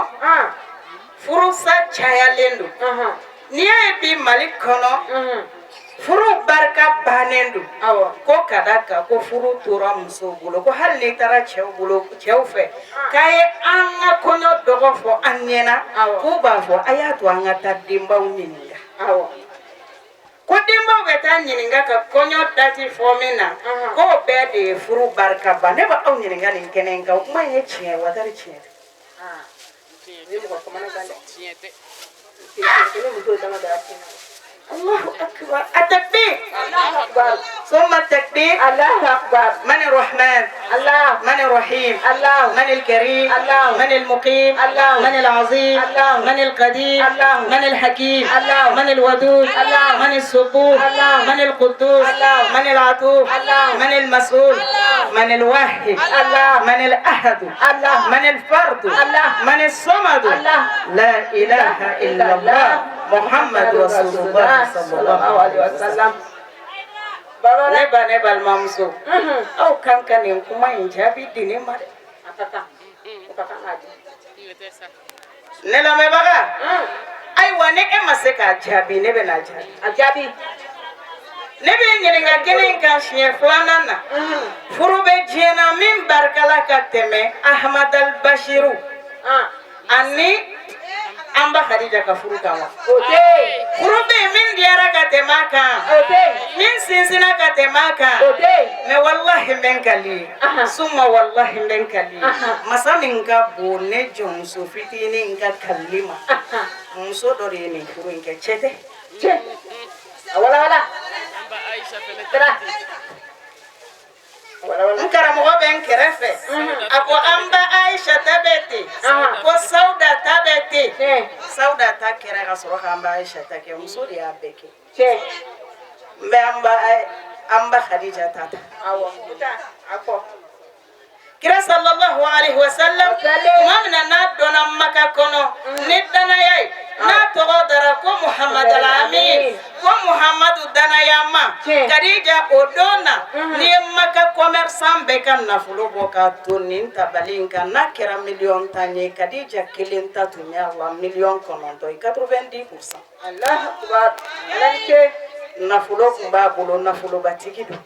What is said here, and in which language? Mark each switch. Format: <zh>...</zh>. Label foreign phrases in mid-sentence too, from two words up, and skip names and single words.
<bm>furusa cayalen don n'i y'a ye bi Mali kɔnɔ furu barika bannen don ko ka da kan ko furu tora musow bolo ko hali n'i taara cɛw fɛ k'a ye an ka kɔɲɔ dɔgɔ fɔ an ɲɛna k'u b'a fɔ a y'a to an ka taa denbaw ɲininka ko denbaw bɛ taa ɲininka ka kɔɲɔ dati fɔ min na k'o bɛɛ de ye furu barika ban ne b'aw ɲininka nin kɛnɛ in kan o kuma in ye tiɲɛ ye wa tari tiɲɛ tɛ</bm> <ar>الله أكبر التكبير الله أكبر ثم التكبير الله أكبر من الرحمن الله من الرحيم الله من الكريم الله من المقيم الله من العظيم الله من القدير الله من الحكيم الله من الودود الله من الصبور الله من القدوس الله من العطوف الله من المسؤول من الواحد الله من الأحد الله من الفرد الله من الصمد الله لا إله إلا الله محمد رسول الله صلى الله عليه وسلم</ar> <bm>ne balimamuso aw kan ka nin kuma in jaabi di ne ma dɛ ne lamɛnbaga ayiwa ni e ma se k'a jaabi ne bɛna jaabi ne bɛ ɲininka kɛnɛ in kan siɲɛ filanan na furu bɛ diɲɛ na min barikala ka tɛmɛ Ahmad al-Bashiru ani an ba Khadija ka furu kan wa furu bɛ yen min diyara ka tɛmɛ a kan min sinsinna ka tɛmɛ a kan mais wallahi n bɛ n kali</bm> <ar>ثم والله</ar> <bm>n bɛ n kali masa min ka bon ne jɔnmuso fitinin ka kali ma muso dɔ de ye nin furu in kɛ cɛ tɛ a walawala n karamɔgɔ bɛ n kɛrɛfɛ a ko an ba Aisha ta bɛ ten ko Sauda ta bɛ ten Sauda ta kɛra ka sɔrɔ k'an ba Aisha ta kɛ muso de y'a bɛɛ kɛ n bɛ an ba Khadija ta kira</bm> <ar>صلى الله عليه وسلم</ar> <bm>tuma min na n'a donna Maka kɔnɔ ni danaya ye n'a tɔgɔ dara ko Muhammad al-Amin ko Muhamadu danayama Khadija odona ni maka commerçant be kan nafolo bɔ ka to nin tabali kan n'a kɛra million tan ye Khadija kelen ta tun y'a wa million 90%.</bm> <ar>الله أكبر.</ar> <bm>Alanke nafolo kun b'a bolo nafolobatigi don.</bm>